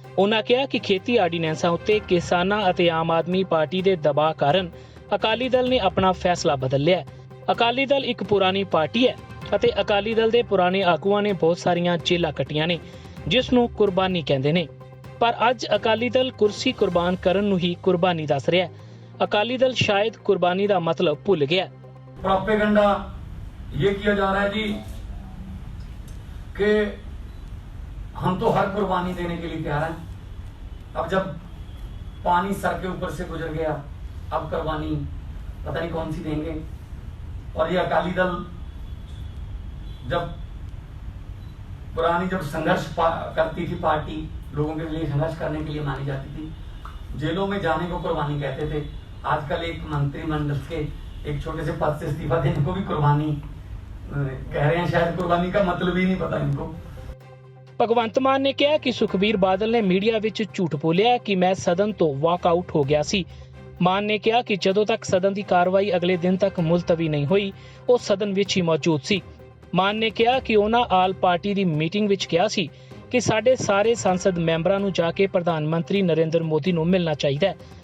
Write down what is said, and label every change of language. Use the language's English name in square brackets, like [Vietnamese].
[Punjabi] ਉਹਨਾਂ ਕਿਹਾ ਕਿ ਖੇਤੀ ਆਰਡੀਨੈਂਸਾਂ ਉੱਤੇ ਕਿਸਾਨਾਂ ਅਤੇ ਆਮ ਆਦਮੀ ਪਾਰਟੀ ਦੇ ਦਬਾਅ ਕਾਰਨ ਅਕਾਲੀ ਦਲ ਨੇ ਆਪਣਾ ਫੈਸਲਾ ਬਦਲ ਲਿਆ। ਅਕਾਲੀ ਦਲ ਇੱਕ ਪੁਰਾਣੀ ਪਾਰਟੀ ਹੈ ਅਤੇ ਅਕਾਲੀ ਦਲ ਦੇ ਪੁਰਾਣੇ ਆਗੂਆਂ ਨੇ ਬਹੁਤ ਸਾਰੀਆਂ ਜੇਲ੍ਹਾਂ ਕੱਟੀਆਂ ਨੇ, ਜਿਸ ਨੂੰ ਕੁਰਬਾਨੀ ਕਹਿੰਦੇ ਨੇ, ਪਰ ਅੱਜ ਅਕਾਲੀ ਦਲ ਕੁਰਸੀ ਕੁਰਬਾਨ ਕਰਨ ਨੂੰ ਹੀ ਕੁਰਬਾਨੀ ਦੱਸ ਰਿਹਾ ਹੈ। [Hindi] अकाली दल शायद कुर्बानी का मतलब भूल गया। प्रोपेगेंडा ये किया जा रहा है जी कि हम तो हर कुर्बानी देने के लिए तैयार हैं। अब जब पानी सर के ऊपर से गुजर गया, अब कुर्बानी पता नहीं कौन सी देंगे। और ये अकाली दल जब पुरानी जब संघर्ष करती थी, पार्टी लोगों के लिए संघर्ष करने के लिए मानी जाती थी, जेलों में जाने को कुर्बानी कहते थे। आजकल एक मंत्रिमंडल के एक छोटे से पद से इस्तीफा देने को भी कुर्बानी कह रहे हैं। शायद कुर्बानी का मतलब ही नहीं पता इनको। [Punjabi] ਭਗਵੰਤ ਮਾਨ ਨੇ ਕਿਹਾ ਕਿ ਸੁਖਬੀਰ ਬਾਦਲ ਨੇ ਮੀਡੀਆ ਵਿੱਚ ਝੂਠ ਬੋਲਿਆ ਕਿ ਮੈਂ ਸਦਨ ਤੋਂ ਵਾਕਆਊਟ ਹੋ ਗਿਆ ਸੀ। ਮਾਨ ਨੇ ਕਿਹਾ ਕਿ ਜਦੋਂ ਤੱਕ ਸਦਨ ਦੀ ਕਾਰਵਾਈ ਅਗਲੇ ਦਿਨ ਤੱਕ ਮੁਲਤਵੀ ਨਹੀਂ ਹੋਈ, ਉਹ ਸਦਨ ਵਿੱਚ ਹੀ ਮੌਜੂਦ ਸੀ। ਮਾਨ ਨੇ ਕਿਹਾ ਕਿ ਉਹਨਾਂ ਆਲ ਪਾਰਟੀ ਦੀ ਮੀਟਿੰਗ ਵਿੱਚ ਕਿਹਾ ਸੀ ਕਿ ਸਾਡੇ ਸਾਰੇ ਸੰਸਦ ਮੈਂਬਰਾਂ ਨੂੰ ਜਾ ਕੇ ਪ੍ਰਧਾਨ ਮੰਤਰੀ ਨਰਿੰਦਰ ਮੋਦੀ ਨੂੰ ਮਿਲਣਾ ਚਾਹੀਦਾ ਹੈ।